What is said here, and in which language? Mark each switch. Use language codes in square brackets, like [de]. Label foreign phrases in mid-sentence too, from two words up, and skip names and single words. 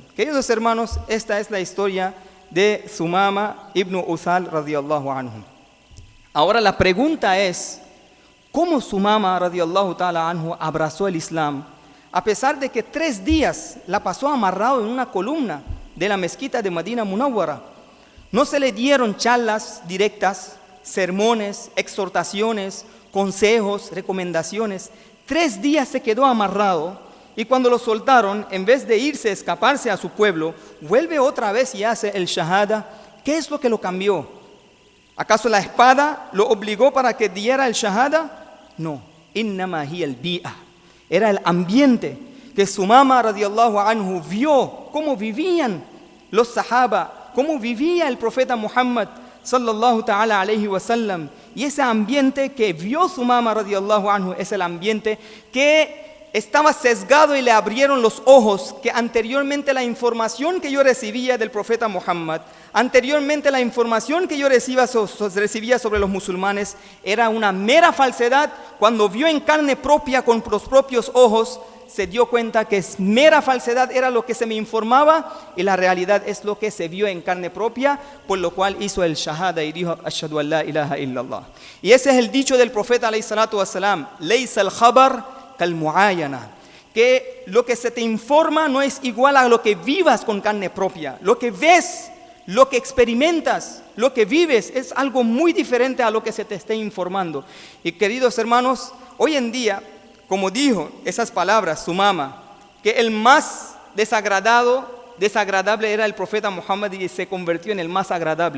[es] Queridos hermanos, esta es la historia de Sumama ibn Uthal [ar] رضي الله عنه. [es] Ahora la pregunta es, ¿cómo Sumama [ar] رضي الله تعالى عنه [es] abrazó el Islam a pesar de que 3 días la pasó amarrado en una columna de la mezquita de Medina Munawwara? No se le dieron charlas directas, sermones, exhortaciones, consejos, recomendaciones. 3 días se quedó amarrado, y cuando lo soltaron, en vez de irse, escaparse a su pueblo, vuelve otra vez y hace el shahada. ¿Qué es lo que lo cambió? ¿Acaso la espada lo obligó para que diera el shahada? [ar] No, إنما هي البيئة. [es] Era el ambiente que Sumama [ar] رضي الله عنه [es] vio cómo vivían los sahaba, cómo vivía el profeta Muhammad [ar] صلى الله تعالى عليه وسلم. [es] Y ese ambiente que vio Sumama [ar] رضي الله عنه [es] es el ambiente que estaba sesgado, y le abrieron los ojos que anteriormente la información que yo recibía del profeta Muhammad, anteriormente la información que yo recibía sobre los musulmanes era una mera falsedad. Cuando vio en carne propia con los propios ojos, se dio cuenta que es mera falsedad, era lo que se me informaba, y la realidad es lo que se vio en carne propia, por lo cual hizo el shahada y dijo [ar] أشهد أن لا إله إلا الله. [es] Y ese es el dicho del profeta [ar] عليه الصلاة والسلام، ليس الخبر كالمعاينة, [es] que lo que se te informa no es igual a lo que vivas con carne propia. Lo que ves, lo que experimentas, lo que vives es algo muy diferente a lo que se te esté informando. Y queridos hermanos, hoy en día, como dijo esas palabras Sumama, que el más desagradable era el profeta Muhammad, y se convirtió en el más agradable.